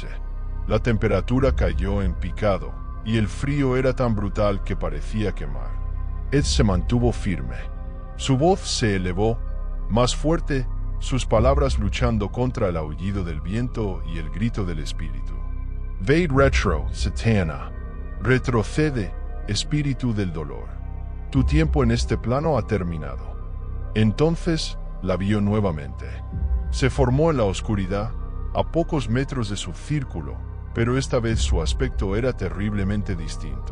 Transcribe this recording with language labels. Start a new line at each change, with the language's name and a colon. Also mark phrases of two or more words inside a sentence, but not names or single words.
Spanish: La temperatura cayó en picado, y el frío era tan brutal que parecía quemar. Ed se mantuvo firme. Su voz se elevó, más fuerte, sus palabras luchando contra el aullido del viento y el grito del espíritu.
Latin: Vade retro, Satana.
Spanish: Retrocede, espíritu del dolor. Tu tiempo en este plano ha terminado. Entonces, la vio nuevamente. Se formó en la oscuridad, a pocos metros de su círculo, pero esta vez su aspecto era terriblemente distinto.